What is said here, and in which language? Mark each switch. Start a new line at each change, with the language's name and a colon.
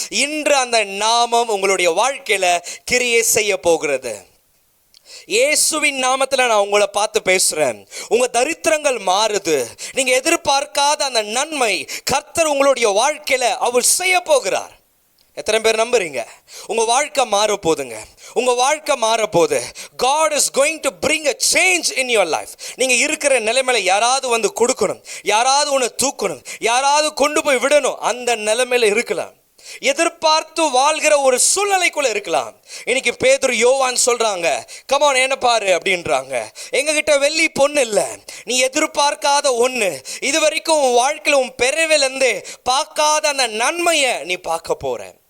Tamil: இன்று அந்த நாமம் உங்களுடைய வாழ்க்கையில கிரியை செய்ய போகிறது. இயேசுவின் நாமத்தில் நான் உங்களை பார்த்து பேசுறேன். உங்க தரித்திரங்கள் மாறுது. நீங்க எதிர்பார்க்காத அந்த நன்மை கர்த்தர் உங்களுடைய வாழ்க்கையில அவர் செய்ய போகிறார். எத்தனை பேர் நம்புறீங்க? உங்க வாழ்க்கை மாற போதுங்க. உங்க வாழ்க்கை மாற போது.
English: God is going to bring a change in your life.
Tamil: நீங்க இருக்கிற நிலைமையில யாராவது வந்து கொடுக்கணும், யாராவது உன்னை தூக்கணும், யாராவது கொண்டு போய் விடணும், அந்த நிலைமையில இருக்கலாம். எதிர்பார்த்து வாழ்கிற ஒரு சூழ்நிலைக்குள்ள இருக்கலாம். இன்னைக்கு பேதுரு யோவான் சொல்றாங்க, கமான் என்ன பாரு அப்படின்றாங்க. எங்க கிட்ட வெள்ளி பொண்ணு இல்லை, நீ எதிர்பார்க்காத ஒண்ணு, இது வரைக்கும் உன் வாழ்க்கையில உன் பிறவிலிருந்து பார்க்காத அந்த நன்மையை நீ பார்க்க போற.